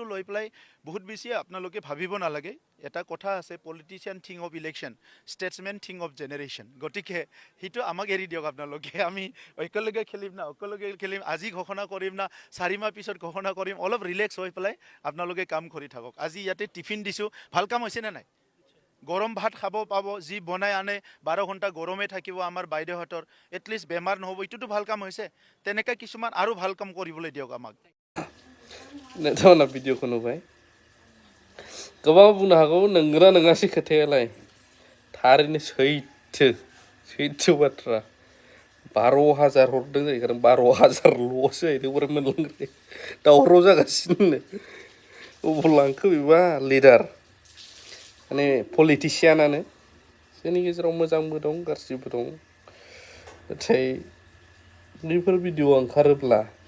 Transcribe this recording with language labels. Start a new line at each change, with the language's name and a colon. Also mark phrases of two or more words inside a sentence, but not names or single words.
Assamese: লৈ পেলাই বহুত বেছি আপোনালোকে ভাবিব নালাগে এটা কথা আছে
English: politician think of election statesman think of generation
Assamese: গতিকে হিটো আমাক এৰি দিয়ক আপোনালোকে আমি একেলগে খেলিম না একেলগে খেলিম আজি ঘোষণা কৰিম না 4 মাহ পিছত ঘোষণা কৰিম অলপ ৰিলেক্স হৈ পেলাই আপোনালোকে কাম কৰি থাকক আজি ইয়াতে টিফিন দিছো ভাল কাম হৈছে না নাই গৰম ভাত খাব পাব যি বনাই আনে 12 ঘণ্টা গৰমে থাকিব আমাৰ বাইদেউহতৰ এটলিষ্ট বেমাৰ নহব ইটোটো ভাল কাম হৈছে তেনেকা কিছুমান আৰু ভাল কাম কৰিবলৈ দিয়ক আমাক
Bodo: नोंथांमोना भिडिअखौ नुबाय गोबां बुंनो हागौ नंगौना नङासै खोथायालाय थारैनो सैथो बाथ्रा 12,000 हरदों जाहैखादों 12,000ल'सो जाहैदों बोरै मोनलांग्रो दावराव जागासिनो अबाव लांखो बेबा लिडार माने पलिटिसियानानो जोंनि गेजेराव मोजांबो दं गाज्रिबो दं नाथाय बेफोर भिडिअ ओंखारोब्ला